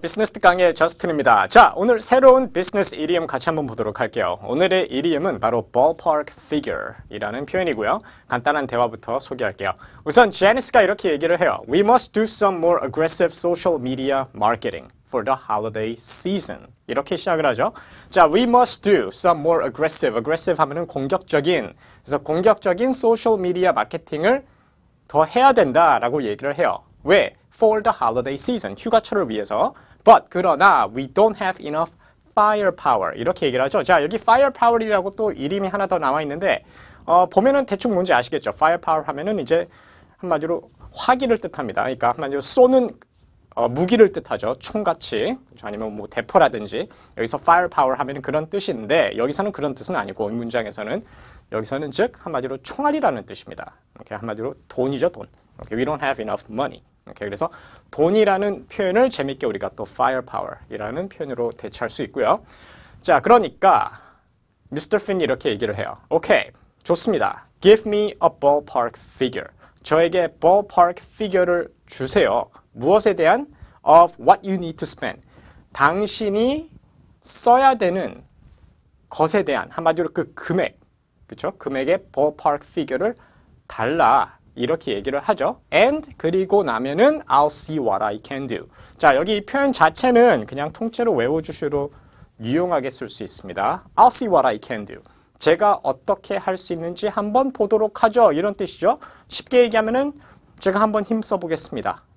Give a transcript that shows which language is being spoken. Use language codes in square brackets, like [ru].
[ko] 비즈니스 특강의 저스틴입니다. 자, 오늘 새로운 비즈니스 이디엄 같이 한번 보도록 할게요. 오늘의 이디엄은 바로 ballpark figure이라는 표현이고요. 간단한 대화부터 소개할게요. 우선 제니스가 이렇게 얘기를 해요. [en] We must do some more aggressive social media marketing for the holiday season. [ko] 이렇게 시작을 하죠. [en] 자, we must do some more aggressive. [ko] aggressive 하면은 공격적인. 그래서 공격적인 소셜 미디어 마케팅을 더 해야 된다라고 얘기를 해요. 왜? [en] For the holiday season, [ko] 휴가철을 위해서. [en] But [ko] 그러나 [en] we don't have enough firepower [ko] 이렇게 얘기를 하죠. 자, 여기 firepower이라고 또 이름이 하나 더 나와 있는데 보면은 대충 뭔지 아시겠죠? firepower 하면은 이제 한마디로 화기를 뜻합니다. 그러니까 한마디로 쏘는 무기를 뜻하죠. 총같이. 아니면 뭐 대포라든지. 여기서 firepower 하면은 그런 뜻인데 여기서는 그런 뜻은 아니고 이 문장에서는 여기서는 즉 한마디로 총알이라는 뜻입니다. 이렇게 한마디로 돈이죠, 돈. [en] Okay, we don't have enough money. [ko] Okay, 그래서 돈이라는 표현을 재밌게 우리가 또 firepower이라는 표현으로 대체할 수 있고요. 자, 그러니까 Mr. Finn 이렇게 얘기를 해요. 오케이, 좋습니다. [en] Give me a ballpark figure. [ko] 저에게 ballpark figure를 주세요. 무엇에 대한? [en] Of what you need to spend. [ko] 당신이 써야 되는 것에 대한 한마디로 그 금액, 그렇죠? 금액의 ballpark figure를 달라. 이렇게 얘기를 하죠. [en] And [ko] 그리고 나면은 [en] I'll see what I can do. [ko] 자, 여기 이 표현 자체는 그냥 통째로 외워주시로 유용하게 쓸 수 있습니다. [en] I'll see what I can do. [ko] 제가 어떻게 할 수 있는지 한번 보도록 하죠. 이런 뜻이죠. 쉽게 얘기하면은 제가 한번 힘써 보겠습니다.